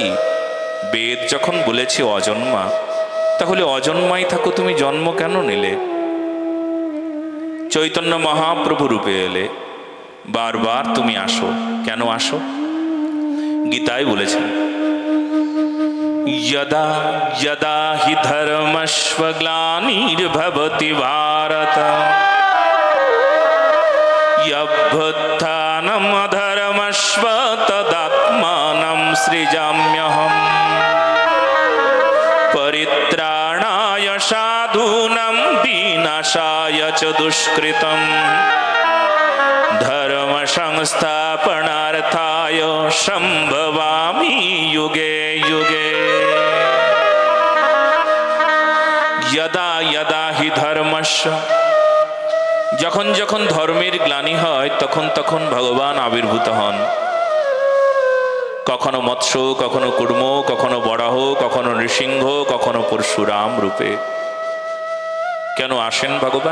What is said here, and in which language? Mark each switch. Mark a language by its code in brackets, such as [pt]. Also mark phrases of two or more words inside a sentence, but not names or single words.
[bn] বেদ যখন বলেছে অজন্মা, তাহলে অজন্মাই থাকো, তুমি জন্ম কেন নিলে? চৈতন্য মহাপ্রভু রূপে এলে, বারবার তুমি আসো, কেন আসো? গীতায় বলেছেন [sa] यदा यदा हि धर्मस्य ग्लानिर्भवति भारत यद्भुत्थानम् अधर्मस्य तदात्मानं सृजाम्यहम् परित्राणाय साधूनां विनाशाय च दुष्कृतं धर्म संस्थापनार्थाय संभवामि युगे युगे। यदा यदा हि धर्मस्य, [bn] যখন যখন ধর্মের গ্লানি হয় তখন তখন ভগবান আবির্ভূত হন। কখনো মৎস্য, কখনো কুর্ম, কখনো বরাহ, কখনো নৃসিংহ, কখনো পরশুরাম রূপে। কেন আসেন ভগবান?